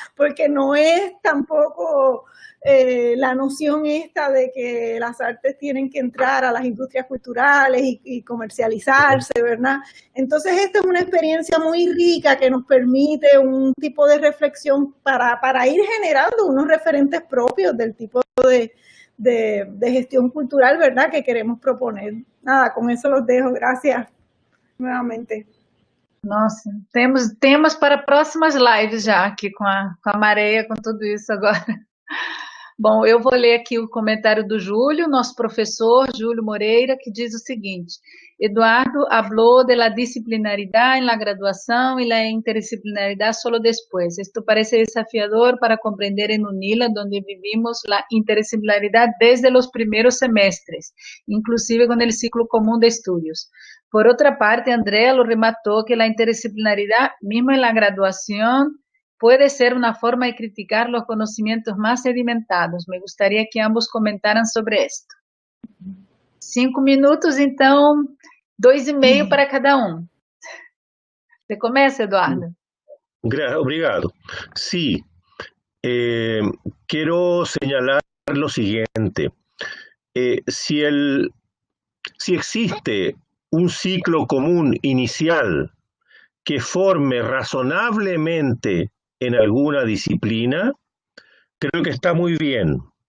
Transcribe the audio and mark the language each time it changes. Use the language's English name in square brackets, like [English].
[Spanish] Porque no es tampoco la noción esta de que las artes tienen que entrar a las industrias culturales y comercializarse, ¿verdad? Entonces esta es una experiencia muy rica que nos permite un tipo de reflexión para ir generando unos referentes propios del tipo de gestión cultural, ¿verdad?, que queremos proponer. Nada, con eso los dejo. Gracias nuevamente. [Portuguese] Nossa, temos temas para próximas lives já aqui com a Mareia, com tudo isso agora. Bom, eu vou ler aqui o comentário do Júlio, nosso professor, Júlio Moreira, que diz o seguinte: [Spanish] Eduardo habló de la disciplinaridad en la graduación y la interdisciplinaridad solo después. Esto parece desafiador para comprender en UNILA, donde vivimos la interdisciplinaridad desde los primeros semestres, inclusive con el ciclo común de estudios. Por otra parte, Andrea lo remató que la interdisciplinaridad, mismo en la graduación, puede ser una forma de criticar los conocimientos más sedimentados. Me gustaría que ambos comentaran sobre esto. [Portuguese] 5 minutos, então, 2,5 para cada um. Você começa, Eduardo? Obrigado. [Spanish] Sí, quiero señalar lo siguiente. Si existe un ciclo común inicial que forme razonablemente en alguna disciplina, creo que está muy bien,